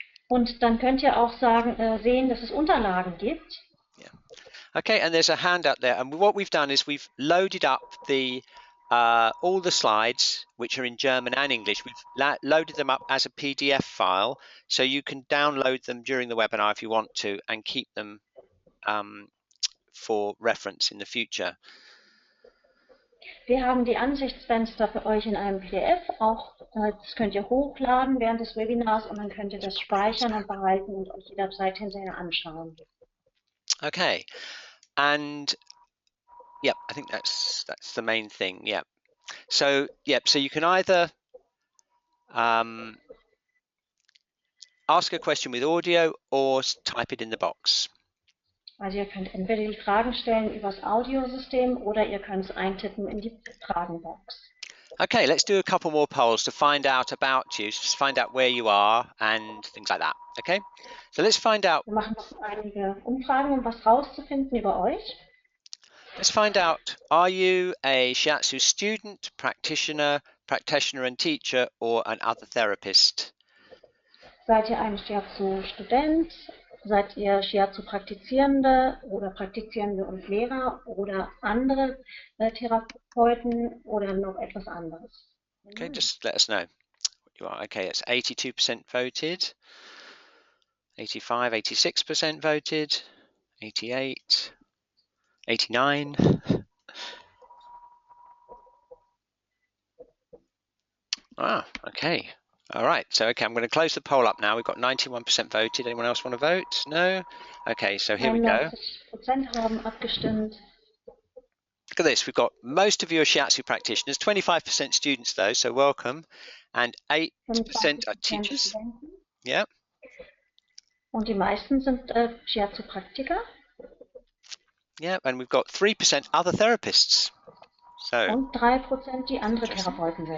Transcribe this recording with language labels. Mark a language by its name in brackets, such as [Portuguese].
[German] Und dann könnt ihr auch sehen, dass es Unterlagen gibt. [English] Yeah. Okay, and there's a handout there. And what we've done is we've loaded up all the slides, which are in German and English. We've loaded them up as a PDF file, so you can download them during the webinar if you want to, and keep them for reference in the future. [German] Wir haben die Ansichtsfenster für euch in einem PDF. Auch das könnt ihr hochladen während des Webinars und dann könnt ihr das speichern und behalten und euch jederzeit hinterher anschauen. [English] Okay, and yeah, I think that's the main thing. Yeah. So so you can either ask a question with audio or type it in the box. [German] Also ihr könnt entweder die Fragen stellen übers Audiosystem oder ihr könnt es eintippen in die Fragenbox. [English] Okay, let's do a couple more polls to find out about you, just find out where you are and things like that. Okay, so let's find out. [German] Wir machen noch einige Umfragen, um was rauszufinden über euch. [English] Let's find out, are you a Shiatsu student, practitioner and teacher, or an other therapist? [German] Seid ihr ein Shiatsu-Student? Seid ihr Shiatsu-Praktizierende oder Praktizierende und Lehrer oder andere Therapeuten oder noch etwas anderes? [English] Okay, just let us know what you are. Okay, it's 82% voted, 85, 86% voted, 88, 89. Ah, okay. All right, so okay, I'm going to close the poll up now. We've got 91% voted. Anyone else want to vote? No? Okay, so here we go. [German] 91% haben abgestimmt. [English] Look at this. We've got most of you are Shiatsu practitioners, 25% students though, so welcome. And 8% are teachers. [German] Studenten. [English] Yeah. [German] Und die meisten sind Shiatsu-Praktiker. [English] Yeah, and we've got 3% other therapists. So. [German] Und 3% die andere Therapeuten sind.